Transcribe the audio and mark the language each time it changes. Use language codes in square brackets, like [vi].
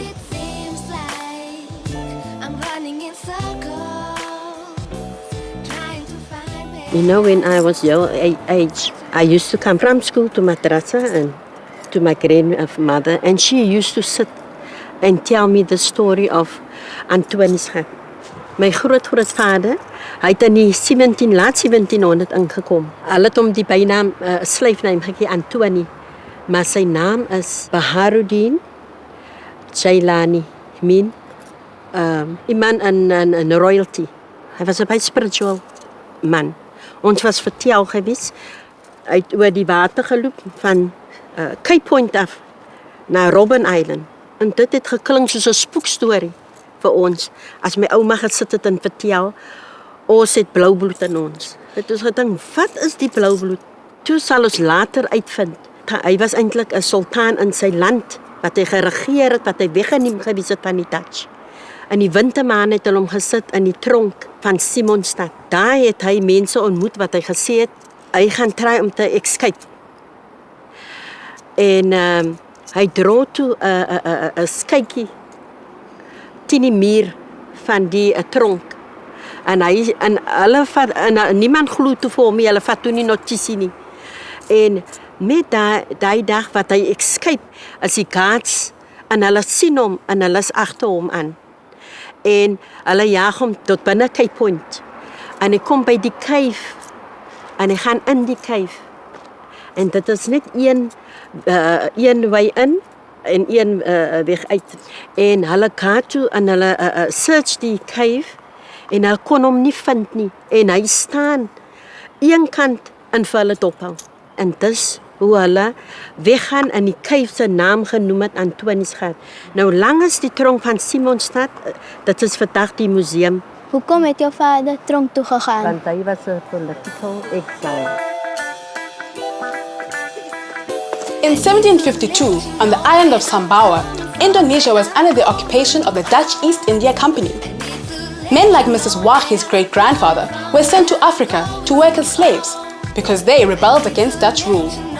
[en] it seems like I'm running in circles, trying to find where. You know, when I was your age, I used to come from school to madrasa and to my grandmother, and she used to sit and tell me the story of Antwini's hut. [af] My grootvader, hy het in die laat 1700 ingekom. Hulle het hom die bynaam slyfnaam gegee Antoni, maar sy naam is Baharuddin Jailani, mean iemand in royalty. Hy was 'n baie spiritual man. Ons was vertel gewees, hy het oor die water geloop van Cape Point af na Robben Island. En dit het geklink soos 'n spookstorie vir ons. As my ouma gesit het en vertel, ons het blou bloed in ons. Het ons gedink, wat is die blou bloed? Toe sal ons later uitvind. Hy was eintlik 'n sultan in sy land, wat hy geregeer het, wat hy weggeneem gewees het van die Dutch. In die wintermaand het hulle hom gesit in die tronk van Simonstad. Daar het hy mense ontmoet wat hy gesê het, hy gaan try om te escape. En hy dro toe 'n skytjie teen die muur van die tronk. En hulle vat, en niemand glo toe vir hom, hulle vat toe nie notisie nie. En met daai dag wat hy escape, as die guards, en hulle sien hom, en hulle is agter hom aan. En hulle jaag hom tot binne Cape Point. En hy kom by die cave, en hy gaan in die cave. En dit is net een wy in, en een weg uit. En hulle gaan toe en hulle search die cave en hulle kon hom nie vind nie. En hy staan een kant en vir hulle dophou. En dis hoe hulle weggaan en die cave se naam genoem het Antwini's gat. Nou langs die tronk van Simonstad, dit is vandag die museum. Hoekom het jou vader tronk toe gegaan? Want hy was 'n [en] political exile. In 1752, on the island of Sumbawa, Indonesia was under the occupation of the Dutch East India Company. Men like Mrs. Wahi's great-grandfather were sent to Africa to work as slaves because they rebelled against Dutch rule.